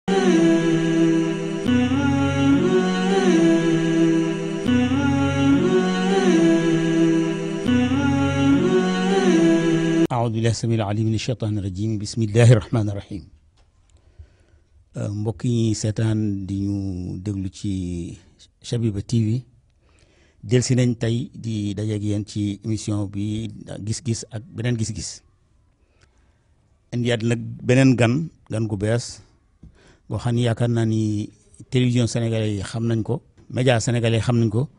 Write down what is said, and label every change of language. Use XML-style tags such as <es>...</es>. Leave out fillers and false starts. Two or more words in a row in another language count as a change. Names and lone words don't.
<ar>أعوذ بالله السميع العليم من الشيطان الرجيم بسم الله الرحمن الرحيم</ar> <wo>mbokk yi seetaan di ñu déglu ci Shabiba TV delsi nañ tey di dajeeg yéen ci émission bi gis-gis ak beneen gis-gis indiwaat nag beneen gan gu bees boo xam ni yaakaar naa ni</wo> <fr>télévision sénégalais</fr> <wo>yi xam nañ ko</wo> <fr>média sénégalais</fr> <wo>xam nañ ko</wo>